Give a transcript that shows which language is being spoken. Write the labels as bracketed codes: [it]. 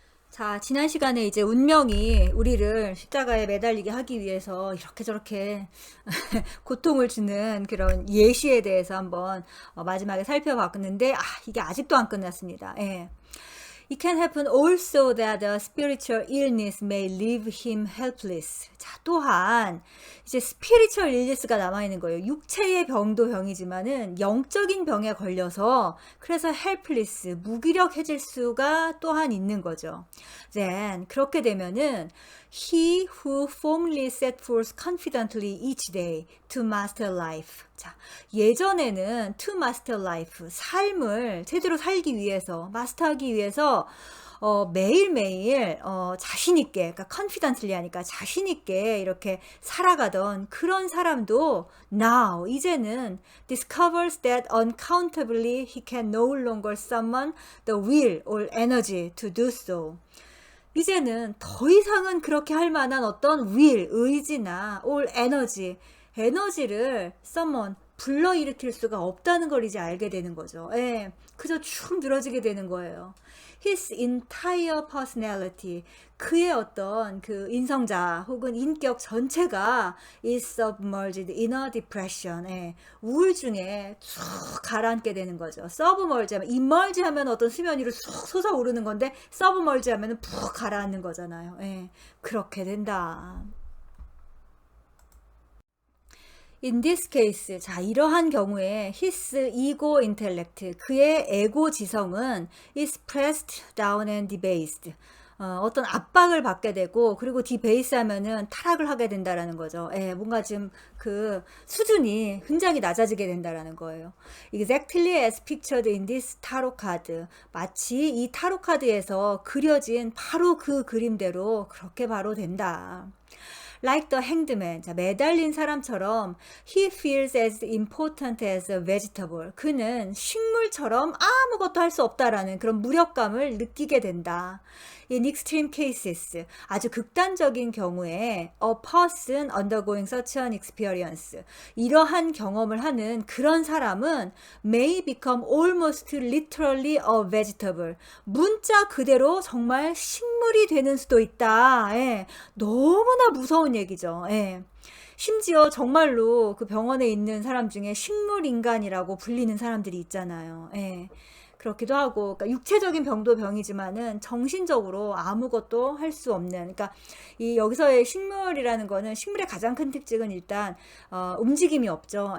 [ko] 자, 지난 시간에 이제 운명이 우리를 십자가에 매달리게 하기 위해서 이렇게 저렇게 고통을 주는 그런 예시에 대해서 한번 마지막에 살펴봤는데, 이게 아직도 안 끝났습니다. 예. [en] It can happen also that a spiritual illness may leave him helpless. [ko] 자, 또한 이제 spiritual illness가 남아있는 거예요. 육체의 병도 병이지만은 영적인 병에 걸려서 그래서 helpless, 무기력해질 수가 또한 있는 거죠. [en] Then [ko] 그렇게 되면은 [en] he who firmly set forth confidently each day to master life. [ko] 자, 예전에는 [en] to master life, [ko] 삶을 제대로 살기 위해서, 마스터하기 위해서 매일매일 자신있게, 그러니까 confidently 하니까 자신있게 이렇게 살아가던 그런 사람도 now, 이제는 [en] discovers that uncountably he can no longer summon the will or energy to do so. [ko] 이제는 더 이상은 그렇게 할 만한 어떤 will, 의지나 or 에너지를 summon, 불러일으킬 수가 없다는 걸 이제 알게 되는 거죠. 예, 그저 축 늘어지게 되는 거예요. [en] His entire personality, [ko] 그의 어떤 그 인성자 혹은 인격 전체가 [en] is submerged in a depression, [ko] 예, 우울증에 쭉 가라앉게 되는 거죠. submerge 하면, immerge 하면 어떤 수면 위로 쑥 솟아오르는 건데 submerge 하면 푹 가라앉는 거잖아요. 예, 그렇게 된다. [en] In this case, [ko] 자, 이러한 경우에 [en] his ego intellect, [ko] 그의 에고 지성은 [en] is pressed down and debased. [ko] 어떤 압박을 받게 되고, 그리고 debase 하면은 타락을 하게 된다라는 거죠. 예, 뭔가 지금 그 수준이 굉장히 낮아지게 된다라는 거예요. [en] Exactly as pictured in this tarot card. [ko] 마치 이 타로 카드에서 그려진 바로 그 그림대로 그렇게 바로 된다. [en] Like the hanged man, [ko] 자, 매달린 사람처럼 [en] he feels as important as a vegetable. [ko] 그는 식물처럼 아무것도 할 수 없다라는 그런 무력감을 느끼게 된다. [en] In extreme cases, [ko] 아주 극단적인 경우에 [en] a person undergoing such an experience, [ko] 이러한 경험을 하는 그런 사람은 [en] may become almost literally a vegetable. [ko] 문자 그대로 정말 식물이 되는 수도 있다. 예, 너무나 무서운 얘기죠. 예. 심지어 정말로 그 병원에 있는 사람 중에 식물인간이라고 불리는 사람들이 있잖아요. 예. 그렇기도 하고, 그러니까 육체적인 병도 병이지만은 정신적으로 아무것도 할 수 없는, 그러니까 이 여기서의 식물이라는 거는, 식물의 가장 큰 특징은 일단 움직임이 없죠.